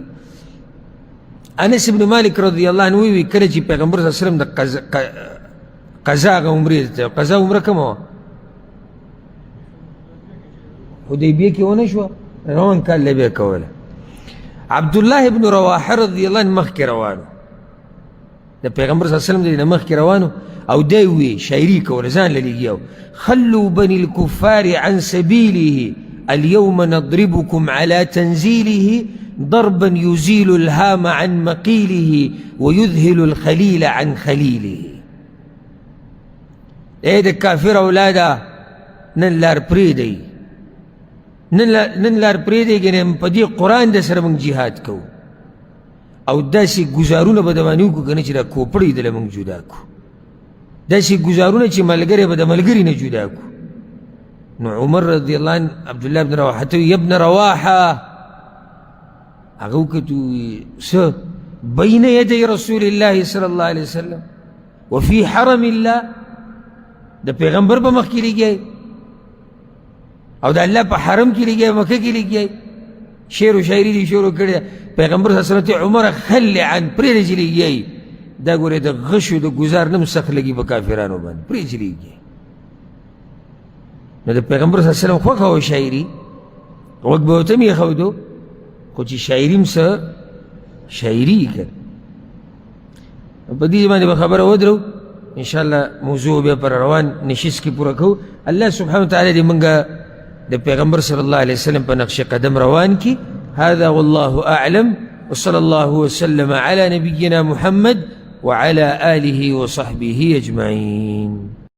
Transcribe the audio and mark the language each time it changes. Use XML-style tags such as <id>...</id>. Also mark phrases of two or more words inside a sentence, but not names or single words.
<ps>انس ابن مالک</ps> <ar>رضی الله عنه</ar> <ps>وی کله چې پیغمبر</ps> <ar>صلی الله علیه وسلم</ar> <ps>د قضا هغه عمرې ته قضا عمره کومه وه حدیبیه کې ونه شوه، روان کال له بیا کوله. عبدالله ابن رواحه</ps> <ar>رضی الله عنه</ar> <ps>مخکې روانو، د پیغمبر</ps> <ar>صلی الله علیه وسلم</ar> <ps>د نه مخکې روانو او دی وی شاعري کوله ځان له لګیا</ps> <ar>خلوا بني الكفار عن سبيله اليوم نضربكم على تنزيله ضربا يزيل الهام عن مقيله ويذهل الخليل عن خليله.</ar> <ps>اے د کافر اولاده نن لار پرېږدئ، نن لار پرېږدئ ګنې په دې قرآن د سره موږ جهاد کوو او داسې ګزارونه به د باندې وکړو که نه چې دا کوپړۍ دله موږ جدا کړو، داسې ګزارونه چې ملګری به د ملګري نه جدا کړو. نو عمر</ps> <ar>رضی الله عنه</ar> <ps>عبدالله بن رواحه ته یا ابن رواحه هغه وکتو څه</ps> <ar>بین یدی رسول الله صلی الله علیه وسلم وفي حرم الله،</ar> <ps>د پیغمبر په مخ کې لګیای او د الله په حرم کې لګیای، مکه کې لګیای، شعر و شاعري دې شروع کړې. پیغمبر</ps> <ar>صلی الله علیه وسلم</ar> <ps>عمر</ps> <ar>خل عن</ar> <ps>پرېږده چې لګیای، دا ګورې د غشو د ګزار نه هم سخت لګي په کافرانو باندې، پرېږده چې لګیای. نو د پیغمبر</ps> <ar>صلی الله علیه وسلم</ar> <ps>خوښه وه شاعري، غوږ به ورته م ایښودو، خو چې شاعري هم څه شاعري که په دې باندې به خبره ودرو. انشاءالله موضوع بیا پر روان نشست کې پوره کوو. الله</ps> <ar>سبحانه وتعالی</ar> <ps>دې موږ د پیغمبر</ps> <ar>صلی الله علیه وسلم</ar> <ps>په نقش قدم روان کی.</ps> <ar>هذا والله اعلم وصلى الله وسلم على نبينا محمد وعلى آله وصحبه أجمعين.</ar>